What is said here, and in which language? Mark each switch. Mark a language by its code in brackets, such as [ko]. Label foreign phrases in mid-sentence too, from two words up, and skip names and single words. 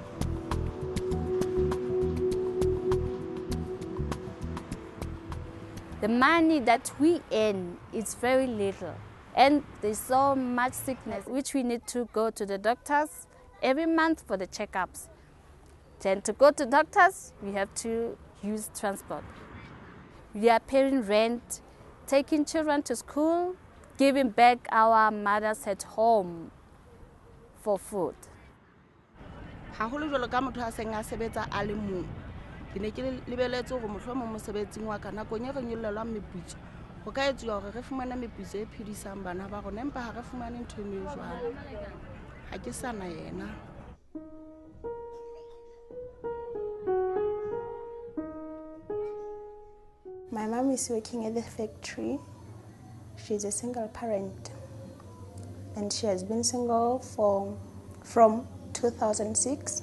[en] The money that we earn is very little, and there's so much sickness which we need to go to the doctors every month for the checkups. Then to go to doctors, we have to use transport. We are paying rent, taking children to school, giving back our mothers at home for food. [st] Haholo jwalo ka motho a seng a sebetsa a le mong. Ke ne ke lebeletse go mohlomong mosebetsing wa ka nakong e re nyollelwa meputso go ka etsuwa gore re fumane meputso e phedisang bana ba rona empa ha re fumane ntho e mme jwalo ha ke sana yena. [en] My mom is working at the factory. She's a single parent, and she has been single from 2006.